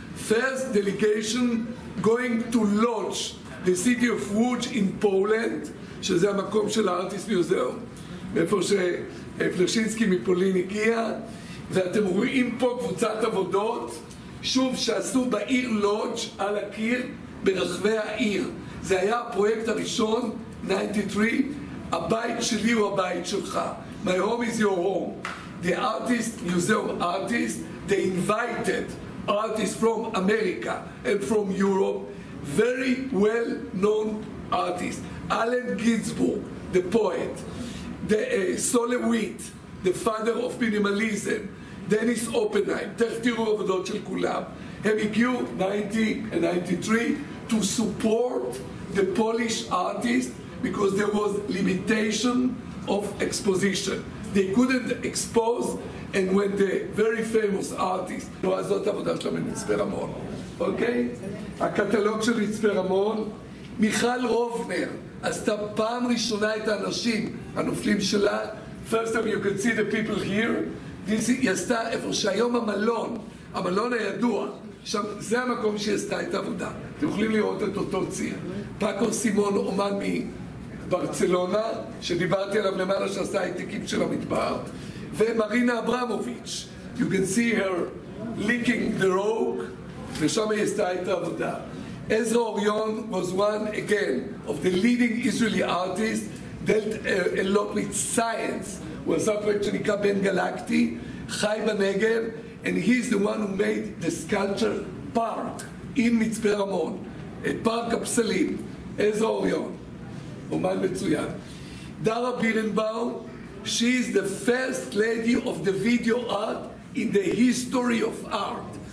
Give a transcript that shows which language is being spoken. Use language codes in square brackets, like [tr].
[en] First delegation going to launch the city of Łódź in Poland, [he] שזה המקום של הארטיסט מיוזיאום, מאיפה שפלשינסקי מפולין הגיע, ואתם רואים פה קבוצת עבודות, שוב שעשו בעיר לודג' על הקיר ברחבי העיר. זה היה הפרויקט הראשון, 93, הבית שלי הוא הבית שלך. [en] My home is your home. The artist, museum artist, they invited artists from America and from Europe, very well-known artists. Allen Ginsberg, the poet, the Solowit, the father of minimalism, דניס אופנהיים, [he] תכף תראו עבודות של כולם. הם הגיעו, [en] 90 and 93, to support the Polish artists because there was limitation of exposition. They couldn't expose, and when the very famous artist, [he] אז זאת העבודה שלהם במצפה רמון. אוקיי? הקטלוג של מצפה רמון, מיכל רובנר עשתה פעם ראשונה את האנשים הנופלים שלה. [en] First time you can see the people here. [he] היא עשתה איפה שהיום המלון הידוע, שם זה המקום שהיא עשתה את העבודה. אתם יכולים לראות את אותו ציר. פאקו סימון, אומן מברצלונה, שדיברתי עליו למעלה, שעשה העתיקים של המדבר, ומרינה אברמוביץ'. [en] You can see her licking the rock, [he] ושם היא עשתה את העבודה. [en] עזרא אוריון was one again of the leading Israeli artists, dealt a lot with science. [he] הוא עשה פרויקט שנקרא בן גלקטי, חי בנגב, [en] and he's the one who made the sculpture park in [he] מצפה רמון, את פארק הפסלים, עזרא אוריון, אומן מצוין. [en] דרה בירנבאום, she is the first lady of the video art in the history of art.